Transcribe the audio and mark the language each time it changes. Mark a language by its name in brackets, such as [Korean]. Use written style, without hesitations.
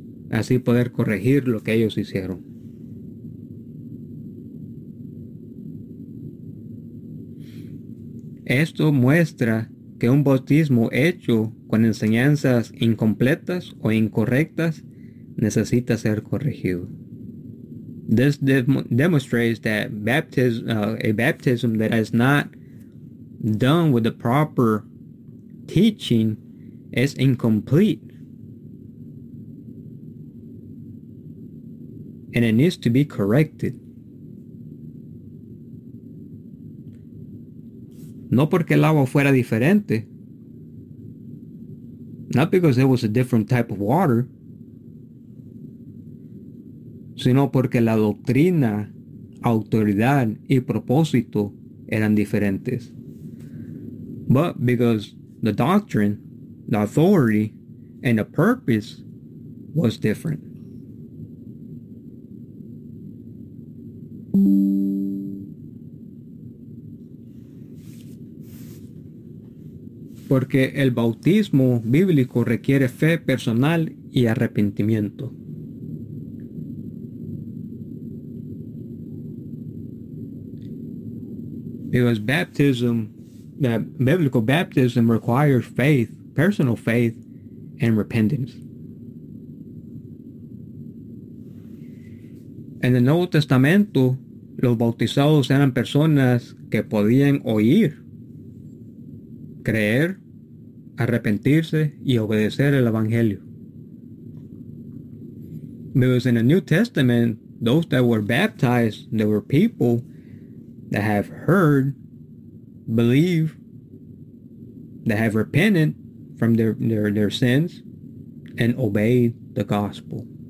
[Spanish] Así poder corregir lo que ellos hicieron. Esto muestra que un bautismo hecho con enseñanzas incompletas o incorrectas necesita ser corregido. [English] This demonstrates that a baptism that is not done with the proper teaching is incomplete. And it needs to be corrected. [Spanish] No porque el agua fuera diferente. [English] Not because it was a different type of water. [Spanish] Sino porque la doctrina, autoridad y propósito eran diferentes. [English] But because the doctrine, the authority, and the purpose was different. [Spanish] Porque el bautismo bíblico requiere fe personal y arrepentimiento. [English] Because baptism, the biblical baptism requires faith, personal faith, and repentance. [Spanish] En el Nuevo Testamento, los bautizados eran personas que podían oír, creer, arrepentirse y obedecer el Evangelio. [English] Because in the New Testament, those that were baptized, there were people that have heard, believe, that have repented from their sins and obeyed the gospel.